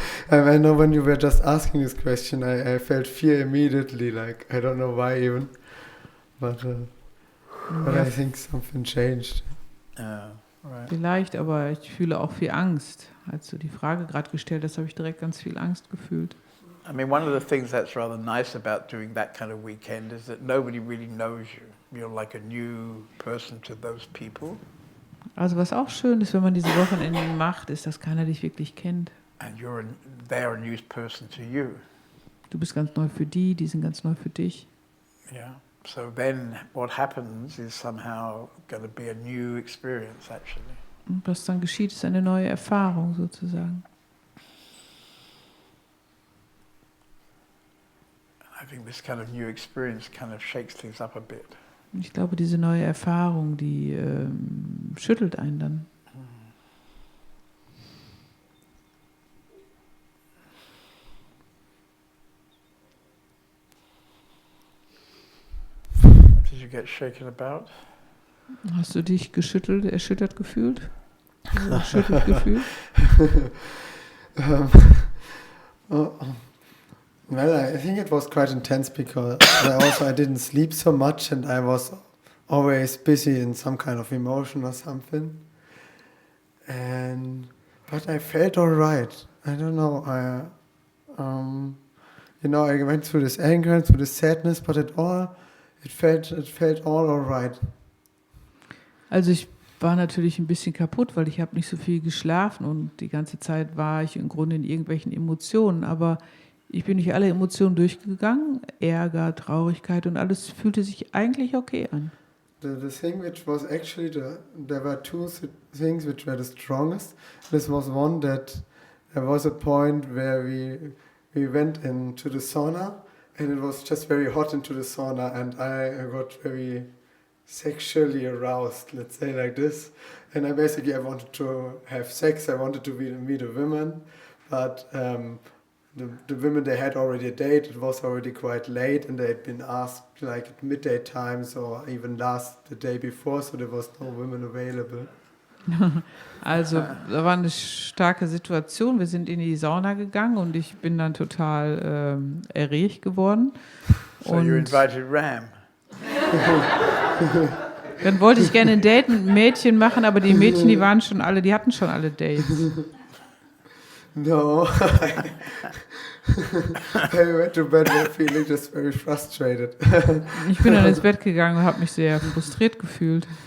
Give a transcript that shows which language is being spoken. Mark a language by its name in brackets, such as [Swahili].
[English] I know when you were just asking this question, I felt fear immediately, like, I don't know why even, but I think something changed. Right. [German] Vielleicht, aber ich fühle auch viel Angst. Als du die Frage gerade gestellt hast, habe ich direkt ganz viel Angst gefühlt. [English] I mean, one of the things that's rather nice about doing that kind of weekend is that nobody really knows you. You're like a new person to those people. [German] Also was auch schön ist, wenn man diese Wochenende macht, ist, dass keiner dich wirklich kennt. [English] And they're a new person to you. [German] Du bist ganz neu für die sind ganz neu für dich. [English] Yeah. So then what happens is somehow going to be a new experience, actually. [German] Und was dann geschieht, ist eine neue Erfahrung sozusagen. [English] I think this kind of new experience kind of shakes things up a bit. [German] Und ich glaube, diese neue Erfahrung, die schüttelt einen dann. [English] Did you get shaken about? [German] Hast du dich erschüttert gefühlt? Erschüttert gefühlt? [English] Well, I think it was quite intense because I didn't sleep so much and I was always busy in some kind of emotion or something. But I felt all right. I don't know. I went through this anger, through this sadness, but it felt all right. [German] Also ich war natürlich ein bisschen kaputt, weil ich habe nicht so viel geschlafen und die ganze Zeit war ich im Grunde in irgendwelchen Emotionen, aber ich bin durch alle Emotionen durchgegangen, Ärger, Traurigkeit und alles fühlte sich eigentlich okay an. [English] The thing which was actually, there were two things which were the strongest. This was one that there was a point where we went into the sauna and it was just very hot into the sauna, and I got very sexually aroused, let's say like this. And I wanted to have sex, I wanted to meet a woman, but the women, they had already a date, it was already quite late, and they had been asked like at midday times or even the day before, so there was no women available. [German] Also, da war eine starke Situation. Wir sind in die Sauna gegangen und ich bin dann total erregt geworden. [English] So you invited Ram. [German] Dann wollte ich gerne ein Date mit einem Mädchen machen, aber die Mädchen, die hatten schon alle Dates. [English] No, I went to bed feeling just very frustrated. [German] Ich bin dann ins Bett gegangen und habe mich sehr frustriert gefühlt.